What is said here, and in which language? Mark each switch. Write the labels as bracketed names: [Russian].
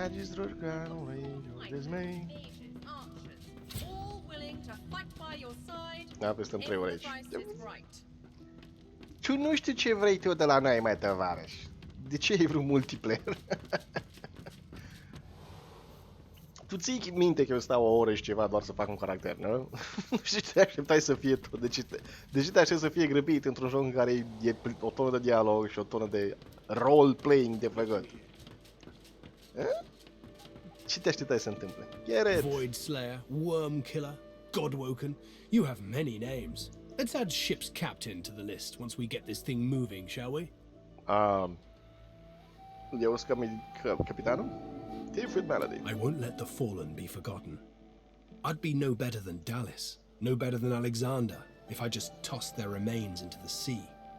[Romanian] Magistrul canului, dismay. [English] All willing to fight by your side. [Romanian] Da, păi stăm 3 ore aici. [English] Right. [Romanian] Tu nu știu ce vrei tu de la noi, mai tovarăș. De ce ai vrut multiplayer? Tu ții minte că eu stau o oră și ceva doar să fac un caracter, nu? Și te așteptai să fie tot. De ce te aștept să fie grăbit într-un joc în care e o tonă de dialog și o tonă de role-playing de făcut? Ce te așteptai să întâmple? [English] Get it! Void Slayer, Worm Killer, Godwoken. You have many names. Let's add ship's captain to the list once we get this thing moving, shall we? [Romanian] Eu sunt capitanul? [English] Different melody. I won't let the fallen be forgotten. I'd be no better than Dallas, no better than Alexander, if I just tossed their remains into the sea.